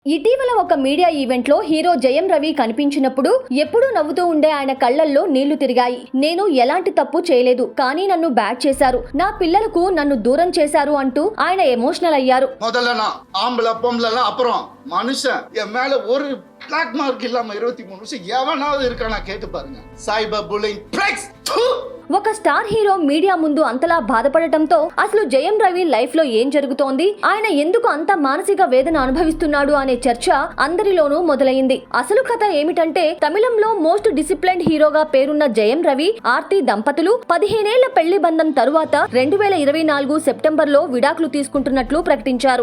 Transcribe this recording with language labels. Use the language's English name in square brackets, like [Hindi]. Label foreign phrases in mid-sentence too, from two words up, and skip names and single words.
[Telugu] ఇటీవల ఒక మీడియా ఈవెంట్ లో హీరో జయం రవి కనిపించినప్పుడు ఎప్పుడూ నవ్వుతూ ఉండే ఆయన కళ్లల్లో నీళ్లు తిరిగాయి. నేను ఎలాంటి తప్పు చేయలేదు, కానీ నన్ను బ్యాట్ చేశారు, నా పిల్లలకు నన్ను దూరం చేశారు అంటూ ఆయన ఎమోషనల్ అయ్యారు. [Tamil] முதல்ல ஆம்பளை பொம்பளை அப்புறம் மனுஷன் என் மேல ஒரு பிளாக் மார்க் இல்லாம 23 வருஷம் எவனாவது இருக்கானா கேட்டு பாருங்க. [English] cyber bullying flex. [Telugu] ఒక స్టార్ హీరో మీడియా ముందు అంతలా బాధపడటంతో అసలు జయం రవి లైఫ్ లో ఏం జరుగుతోంది, ఆయన ఎందుకు అంత మానసిక వేదన అనుభవిస్తున్నాడు అనే చర్చ అందరిలోనూ మొదలైంది. అసలు కథ ఏమిటంటే, తమిళంలో [English] most disciplined [Telugu] హీరోగా పేరున్న జయం రవి, ఆర్తి దంపతులు 15 ఏళ్ల పెళ్లి బంధం తరువాత 2024 సెప్టెంబర్ లో విడాకులు తీసుకుంటున్నట్లు ప్రకటించారు.